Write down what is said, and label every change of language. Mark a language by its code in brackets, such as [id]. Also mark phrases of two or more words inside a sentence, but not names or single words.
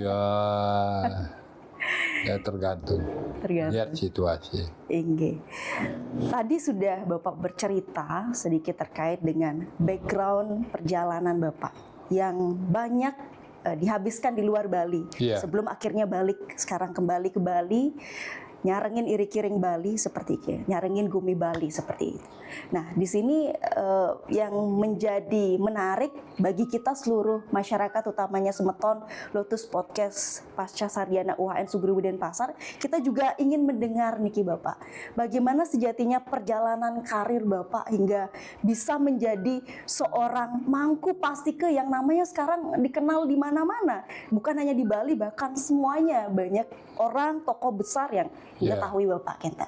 [id] Ya tergantung. Lihat situasi. Inge. Tadi sudah Bapak bercerita sedikit terkait dengan background perjalanan Bapak yang banyak dihabiskan di luar Bali. Sebelum akhirnya sekarang kembali ke Bali, [ban] nyarengin iri-kiring [id] Bali seperti itu, [ban] nyarengin Gumi Bali [id] seperti itu. Nah, di sini yang menjadi menarik bagi kita seluruh masyarakat, utamanya Semeton Lotus Podcast Pasca Sarjana UHN Sugriwo Denpasar, kita juga ingin mendengar niki Bapak, bagaimana sejatinya perjalanan karir Bapak hingga bisa menjadi seorang Mangku Pastike yang namanya sekarang dikenal di mana-mana, bukan hanya di Bali, bahkan semuanya banyak orang tokoh besar yang mengetahui Bapak Kenta.